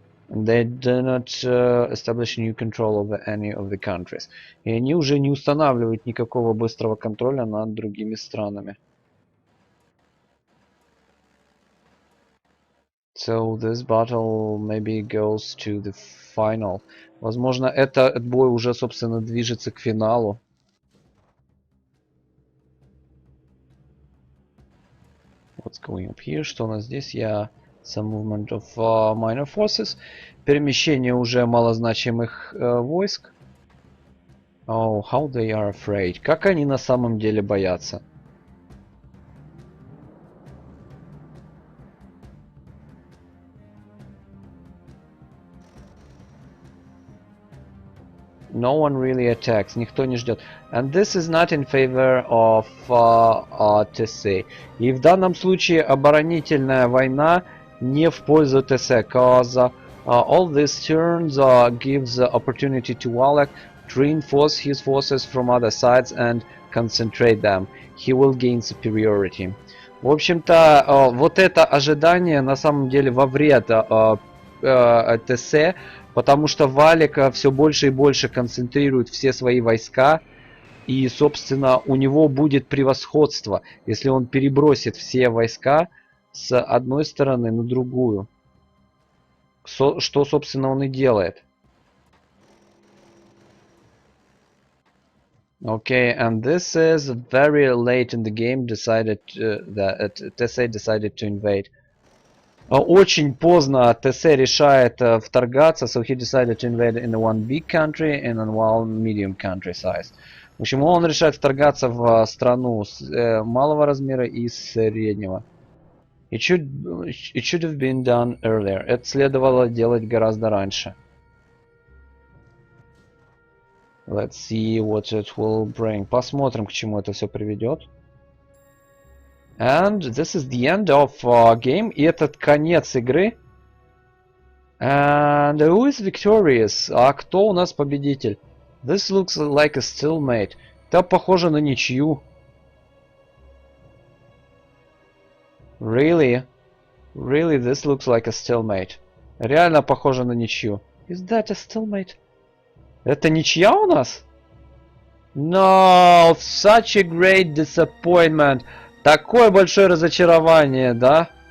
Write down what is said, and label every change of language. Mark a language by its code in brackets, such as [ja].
[en] And they do not establish new control over any of the countries. [ru] И они уже не устанавливают никакого быстрого контроля над другими странами. [en] So this battle maybe goes to the final. [ru] Возможно, этот бой уже, собственно, движется к финалу. [en] What's going up here? [ru] Что у нас здесь? [en] Some movement of minor forces. [ru] Перемещение уже малозначимых войск. [en] Oh, how they are afraid. [ru] Как они на самом деле боятся. [en] No one really attacks. [ru] Никто не ждет. [en] And this is not in favor of tese. [ru] И в данном случае оборонительная война не в пользу tese. [en] Cause all these turns gives the opportunity to WALEK to reinforce his forces from other sides and concentrate them. He will gain superiority. [ru] В общем-то, вот это ожидание на самом деле во вред tese. Потому что WALEK все больше и больше концентрирует все свои войска. И, собственно, у него будет превосходство, если он перебросит все войска с одной стороны на другую. Что, собственно, он и делает. [en] Okay, and this is very late in the game decided that tese decided to invade. [ru] Очень поздно tese решает вторгаться, [en] so he decided to invade in one big country and in one medium country size. [ru] В общем, он решает вторгаться в страну малого размера и среднего. [en] It should have been done earlier. [ru] Это следовало делать гораздо раньше. [en] Let's see what it will bring. [ru] Посмотрим, к чему это все приведет. [en] And this is the end of game. [ru] И этот конец игры. [en] And who is victorious? [ru] А кто у нас победитель? [en] This looks like a stalemate. [ru] Это похоже на ничью. [en] Really? Really, this looks like a stalemate. [ru] Реально похоже на ничью. [en] Is that a stalemate? [ru] Это ничья у нас? [en] No, such a great disappointment. [ru] Такое большое разочарование, да?